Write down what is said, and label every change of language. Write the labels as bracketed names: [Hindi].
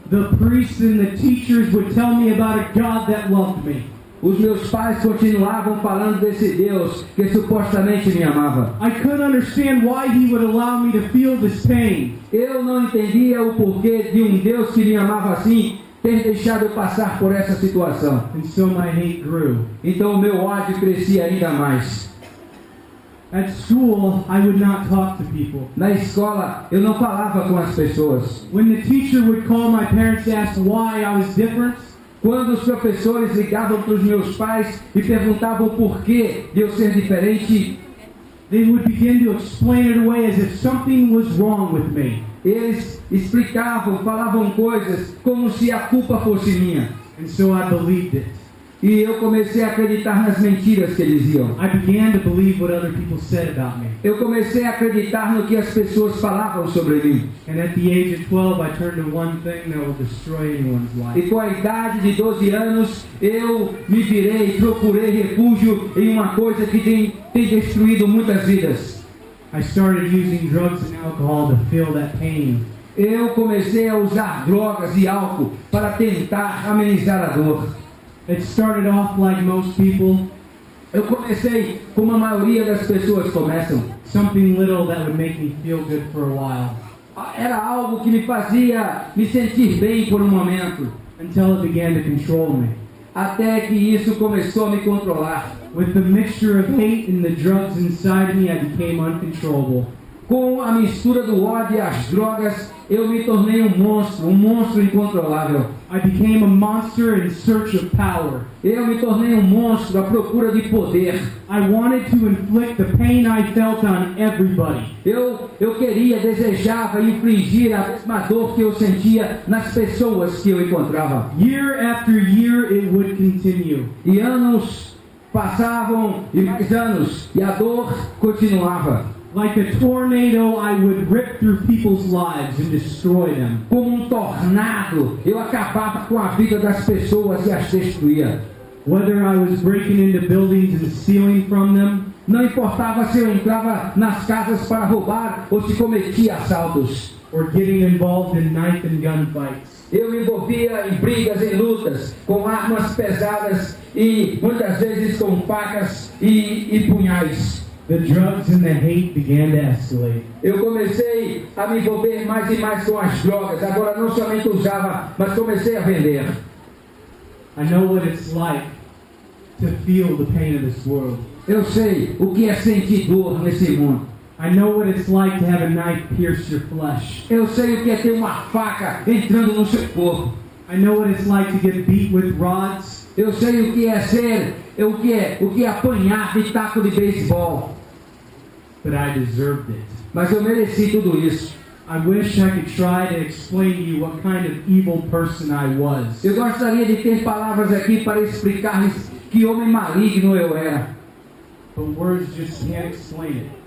[English] the priests and the teachers would tell me about a God that loved me. [Portuguese] Os meus pais continuavam falando desse Deus que supostamente me amava. [English] I couldn't understand why he would allow me to feel this pain. [Portuguese] Eu não entendia o porquê de um Deus que me amava assim ter deixado eu passar por essa situação. [English] And so my hate grew. [Portuguese] Então o meu ódio crescia ainda mais. [English] At school, I would not talk to people. [Portuguese] Na escola, eu não falava com as pessoas. [English] When the teacher would call my parents to ask why I was different, [Portuguese] quando os professores ligavam para os meus pais e perguntavam o porquê de eu ser diferente, [English] they would begin to explain it away as if something was wrong with me. [Portuguese] Eles explicavam, falavam coisas como se a culpa fosse minha. [English] And so I believed it. [Portuguese] E eu comecei a acreditar nas mentiras que eles diziam. [English] I began to believe what other people said about me. [Portuguese] Eu comecei a acreditar no que as pessoas falavam sobre mim. [English] And at the age of 12, I turned to one thing that will destroy anyone's life. [Portuguese] E com a idade de 12 anos, eu me virei, procurei refúgio em uma coisa que tem destruído muitas vidas. [English] I started using drugs and alcohol to feel that pain. [Portuguese] Eu comecei a usar drogas e álcool para tentar amenizar a dor. [English] It started off like most people. [Portuguese] Eu comecei como a maioria das pessoas começam. [English] Something little that would make me feel good for a while. [Portuguese] Era algo que me fazia me sentir bem por um momento. [English] Until it began to control me. [Portuguese] Até que isso começou a me controlar. [English] With the mixture of hate and the drugs inside me, I became uncontrollable. [Portuguese] Com a mistura do ódio e as drogas, eu me tornei um monstro incontrolável. [English] I became a monster in search of power. [Portuguese] Eu me tornei um monstro à procura de poder. [English] I wanted to inflict the pain I felt on everybody. [Portuguese] Eu desejava infligir a mesma dor que eu sentia nas pessoas que eu encontrava. [English] Year after year, it would continue. [Portuguese] E anos passavam e mais anos, e a dor continuava. [English] Like a tornado, I would rip through people's lives and destroy them. [Portuguese] Como um tornado, eu acabava com a vida das pessoas e as destruía. [English] Whether I was breaking into buildings and stealing from them, [Portuguese] não importava se eu entrava nas casas para roubar ou se cometia assaltos, [English] or getting involved in knife and gun fights. [Portuguese] Eu me envolvia em brigas, em lutas, com armas pesadas e muitas vezes com facas e punhais. [English] The drugs and the hate began to escalate. [Portuguese] Eu comecei a me envolver mais e mais com as drogas. Agora não somente usava, mas comecei a vender. [English] I know what it's like to feel the pain of this world. [Portuguese] Eu sei o que é sentir dor nesse mundo. [English] I know what it's like to have a knife pierce your flesh. [Portuguese] Eu sei o que é ter uma faca entrando no seu corpo. [English] I know what it's like to get beat with rods. [Portuguese] Eu sei o que é o que é apanhar de taco de beisebol. [English] But I deserved it. [Portuguese] Mas eu mereci tudo isso. [English] I wish I could try to explain to you what kind of evil person I was. [Portuguese] Eu gostaria de ter palavras aqui para explicar-lhes que homem maligno eu era. [English] But words just can't explain it.